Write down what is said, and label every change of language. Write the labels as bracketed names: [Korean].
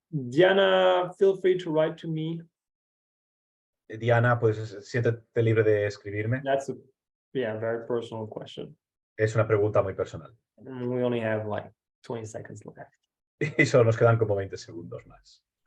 [English] Diana, feel free to write to me. [Spanish] Diana, pues siéntete libre de escribirme. [English] That's a very personal question. [Spanish] Es una pregunta muy personal. [English] We only have like 20 seconds left. [Spanish] Y solo nos quedan como 20 segundos más.